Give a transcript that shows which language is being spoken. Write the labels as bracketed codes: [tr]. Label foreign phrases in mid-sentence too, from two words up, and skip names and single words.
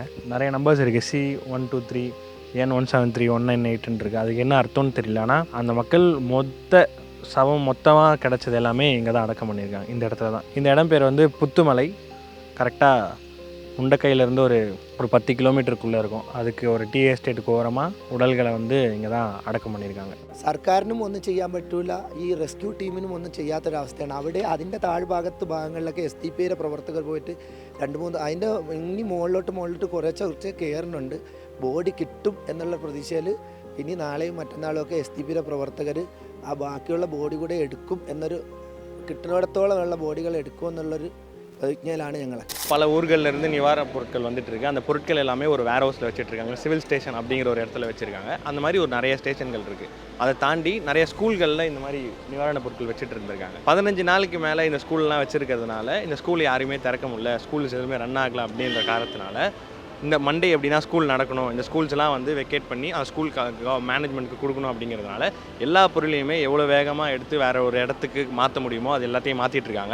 [ta] நிறைய நம்பர்ஸ் இருக்குது, C123, N173, 198 இருக்குது. அதுக்கு என்ன அர்த்தம்னு தெரியல. ஆனால் அந்த மக்கள் மொத்தமாக கிடச்சது எல்லாமே இங்கே தான் அடக்கம் பண்ணியிருக்காங்க, இந்த இடத்துல தான். இந்த இடம் பேர் வந்து புத்துமலை. கரெக்டாக முண்டக்கையிலேருந்து ஒரு 10 കിലോമീറ്റർക്കുள்ளே இருக்கும். அதுக்கு ஒரு டீ எஸ்டேட் ഓരமாக ഉടലുകളെ வந்து ഇങ്ങനെ தான் അടക്കം பண்ணியிருக்காங்க. [ml] സർക്കാരിനും ഒന്നും ചെയ്യാൻ പറ്റൂല, ഈ റെസ്ക്യൂ ടീമിനും ഒന്നും ചെയ്യാത്തൊരവസ്ഥയാണ്. അവിടെ അതിൻ്റെ ഭാഗങ്ങളിലൊക്കെ SDP പ്രവർത്തകർ പോയിട്ട് 2-3 അതിൻ്റെ ഇനി മുകളിലോട്ട് കുറച്ച് കയറുന്നുണ്ട്. ബോഡി കിട്ടും എന്നുള്ള പ്രതീക്ഷയിൽ ഇനി നാളെയും മറ്റന്നാളും ഒക്കെ SDP പ്രവർത്തകർ ആ ബാക്കിയുള്ള ബോഡി കൂടെ എടുക്കും എന്നൊരു കിട്ടുന്നിടത്തോളമുള്ള ബോഡികൾ എടുക്കുമെന്നുള്ളൊരു പ്രതിജ്ഞയിലാണ് ഞങ്ങൾ. [ta] பல ஊர்களிலிருந்து நிவாரணப் பொருட்கள் வந்துட்டு இருக்கு. அந்த பொருட்கள் எல்லாமே ஒரு வேர் ஹவுஸில் வச்சுட்டு இருக்காங்க. சிவில் ஸ்டேஷன் அப்படிங்கிற ஒரு இடத்துல வச்சிருக்காங்க. அந்த மாதிரி ஒரு நிறைய ஸ்டேஷன்கள் இருக்குது. அதை தாண்டி நிறைய ஸ்கூல்களில் இந்த மாதிரி நிவாரணப் பொருட்கள் வச்சுட்டு இருந்திருக்காங்க. 15 நாளைக்கு மேலே இந்த ஸ்கூல்லாம் வச்சிருக்கிறதுனால இந்த ஸ்கூல் யாருமே திறக்க முடியல, ஸ்கூல்ஸ் எதுவுமே ரன் ஆகலை அப்படின்ற காரணத்தினால இந்த மண்டே எப்படின்னா ஸ்கூல் நடக்கணும், இந்த ஸ்கூல்ஸ்லாம் வந்து வெக்கேட் பண்ணி அந்த [en] school management [ta] கொடுக்கணும் அப்படிங்கிறதுனால எல்லா பொருளையுமே எவ்வளோ வேகமாக எடுத்து வேறு ஒரு இடத்துக்கு மாற்ற முடியுமோ அது எல்லாத்தையும் மாற்றிட்டு இருக்காங்க.